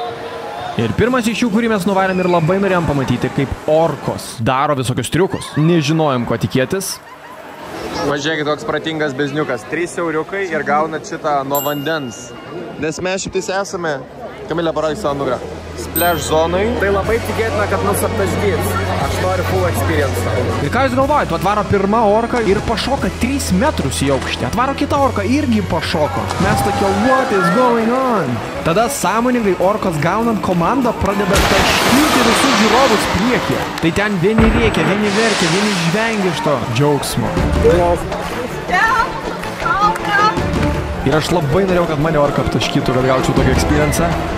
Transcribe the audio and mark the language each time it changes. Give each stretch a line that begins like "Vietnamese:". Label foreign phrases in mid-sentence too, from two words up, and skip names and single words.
Lithuanian: Ir pirmas iš jų, kurį mes nuvarėm ir labai norėjom pamatyti, kaip orkos daro visokius triukus. Nežinojom, ko tikėtis. Važiuokit, toks pratingas bezniukas. 3 euriukai ir gaunat šitą nuo vandens. Nes mes šitais esame. Kamilė, parodyk savo nugarą.
English: splash zonui.
Lithuanian: Tai labai tikėtina, kad mus aptaškys. Aš noriu
English: full experience.
Lithuanian: Ir ką jūs galvojate, atvaro pirma orka ir pašoka 3 metrus į aukštį. Atvaro kita orka irgi pašoko. Mes tokie,
English: what is going on?
Lithuanian: Tada sąmoningai orkos gaunant komandą pradeda taškyti visus žiūrovus priekį. Tai ten vieni rėkia, vieni verkia, vieni žvengia iš to džiaugsmo. Ir aš labai norėjau, kad mane orka aptaškytų, kad gaučiau tokį experience.